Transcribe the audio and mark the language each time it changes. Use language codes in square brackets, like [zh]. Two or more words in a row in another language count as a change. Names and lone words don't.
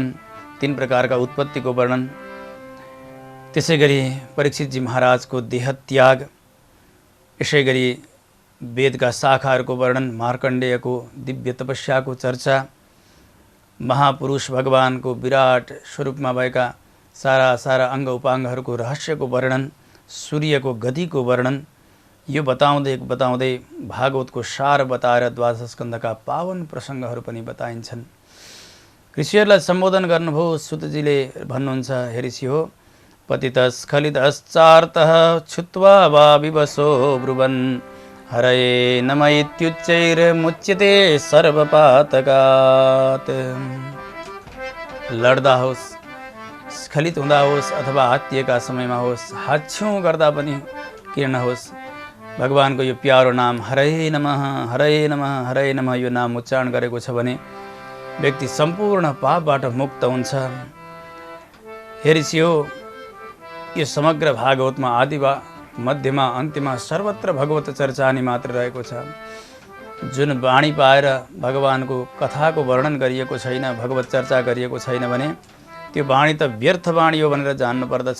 [ne] 3 प्रकारका उत्पत्तिको वर्णन, त्यसै गरी परीक्षितजी महाराजको देहत्याग, यसै गरी वेदका शाखाहरूको वर्णन, मार्कण्डेयको दिव्य तपस्याको चर्चा, महापुरुष भगवानको विराट स्वरूपमा भएका सारा अङ्ग उपाङ्गहरूको रहस्यको वर्णन, सूर्यको गतिको वर्णन, यो बताउँदै भागवतको सार बताएर 12 स्कन्धका पावन प्रसङ्गहरू पनि बताइन्छन्। ऋषिहरूलाई सम्बोधन गर्नुभयो। सुतजीले भन्नुहुन्छ, हे ऋषि हो, [sa] पतितस्खलितश्चार्तः छुत्वा वा विवशो ब्रुवन् हरये नम इत्युच्चैर्मुच्यते सर्वपातकात्। [ne] लड्दा होस्, स्खलित हुँदा होस् अथवा हात्तिएका समयमा होस्, हाच्छ्यौँ गर्दा पनि किर्ण होस्, भगवानको यो प्यारो नाम [sa] हरये नमः हरये नमः हरये नमः [ne] यो नाम उच्चारण गरेको छ भने व्यक्ति सम्पूर्ण पापबाट मुक्त हुन्छ। हे ऋषि हो, यो समग्र भागवतमा आदिमा मध्यमा अन्त्यमा सर्वत्र भगवत चर्चा नि मात्र रहेको छ। जुन वाणी पाएर भगवानको कथाको वर्णन गरिएको छैन, भगवत चर्चा गरिएको छैन भने त्यो वाणी त व्यर्थ वाणी हो भनेर जान्नु पर्दछ।